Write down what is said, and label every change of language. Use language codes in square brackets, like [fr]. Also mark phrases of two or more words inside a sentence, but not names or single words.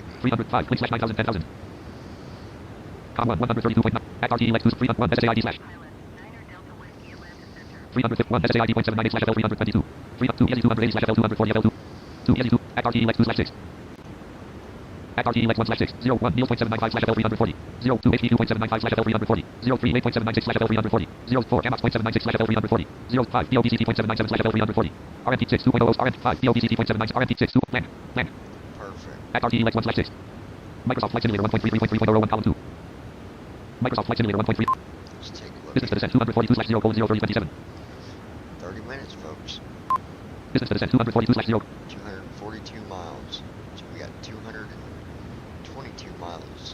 [en] 305 click slash 9,000 10,000. Com 1 132.9 at RTE 2 301 SAID slash Pilot. Niner Delta Whiskey Atlanta Center. 351 SAID.798 slash FL 322. 302 ESU 280 slash FL 240 FL 2. 2 ESU 2 at RTE 2 slash 6. At RTE 1 slash 6. 01 Neil.795 slash FL 340. 02 HP 2.795 slash FL 340. 03 8.796 slash FL 340. 04 Amox.796 slash FL 340. 05 POPCT.797 slash FL 340. RMP 6 2.0 RMP 5 POPCT.79 RMP 6 2 land. Perfect. At RTE 1 slash 6. Microsoft Flight Simulator 1.33.3.001 column 2. Microsoft Flight Simulator 1.3. Let's take a look. Business to descent 242 slash 0:0:30:27. 30 minutes, folks. Business to descent 242 slash 0. 242 miles. So we got 222 miles.